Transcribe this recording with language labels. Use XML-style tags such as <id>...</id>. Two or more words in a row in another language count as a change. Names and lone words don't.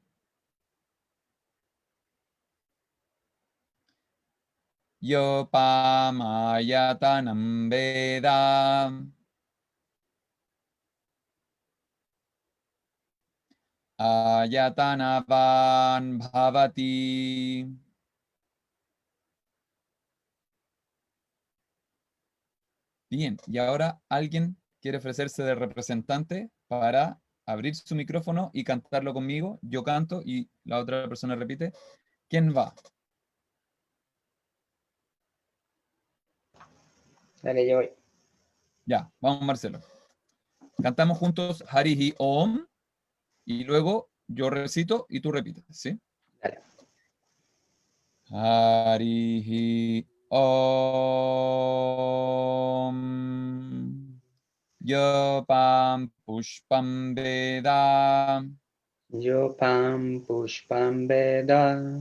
<sa>Yo pamayatanam veda. Ayatanavan bhavati.</sa> <es>Bien, y ahora alguien quiere ofrecerse de representante para abrir su micrófono y cantarlo conmigo. Yo canto y la otra persona repite. ¿Quién va? Dale, yo voy. Ya, vamos Marcelo. Cantamos juntos</es> <sa>Harihi Om</sa> <es>y luego yo recito y tú repites, ¿sí? Dale.</es> <sa>Harihi Om. Yo pam pushpam veda. Yo pam pushpam veda.</sa>